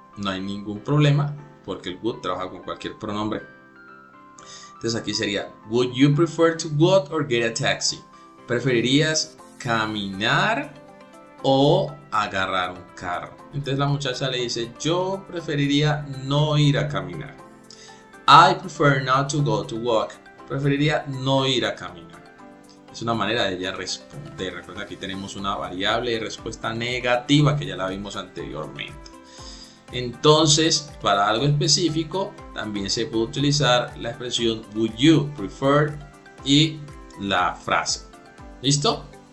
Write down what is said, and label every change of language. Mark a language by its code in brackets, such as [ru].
[es] No hay ningún problema porque el would trabaja con cualquier pronombre. Entonces aquí sería, [en] would you prefer to walk or get a taxi? [es] ¿Preferirías caminar o agarrar un carro? Entonces la muchacha le dice, yo preferiría no ir a caminar. [en] I prefer not to go to walk. [es] Preferiría no ir a caminar. Es una manera de ella responder. Recuerda, aquí tenemos una variable de respuesta negativa que ya la vimos anteriormente. Entonces, para algo específico, también se puede utilizar la expresión would you prefer y la frase. ¿Listo?